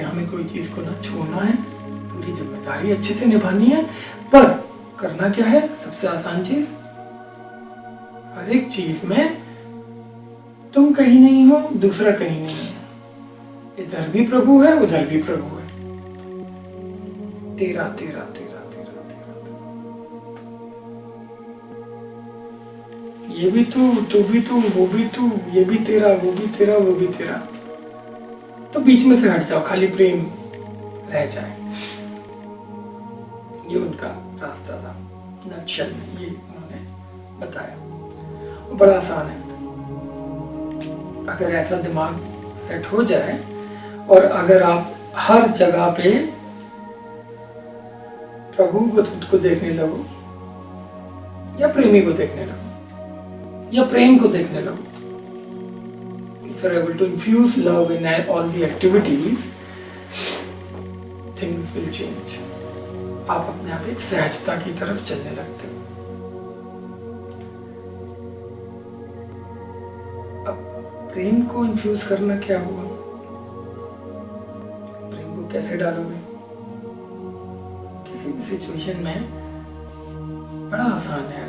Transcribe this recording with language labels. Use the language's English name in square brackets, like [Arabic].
[Hindi] हमें कोई चीज को ना छोड़ना है, पूरी जिम्मेदारी अच्छे से निभानी है, पर करना क्या है? सबसे आसान चीज, हर एक चीज में तुम कहीं नहीं हो, दूसरा कहीं नहीं है। इधर भी प्रभु है, उधर भी प्रभु है। तेरा तेरा तेरा तेरा तेरा, ये भी तू भी तू, वो भी तू, ये भी तेरा, वो भी तेरा, वो भी तेरा। तो बीच में से हट जाओ, खाली प्रेम रह जाए। ये उनका रास्ता था नटशल में, ये उन्होंने बताया। बड़ा आसान है अगर ऐसा दिमाग सेट हो जाए और अगर आप हर जगह पे प्रभु को खुद को देखने लगो या प्रेमी को देखने लगो या प्रेम को देखने लगो। [English] If you're able to infuse love in all the activities, things will change. [Hindi] आप अपने आप एक सहजता की तरफ चलने लगते हो। अब प्रेम को इन्फ्यूज करना क्या हुआ? प्रेम को कैसे डालोगे? किसी भी सिचुएशन में बड़ा आसान है।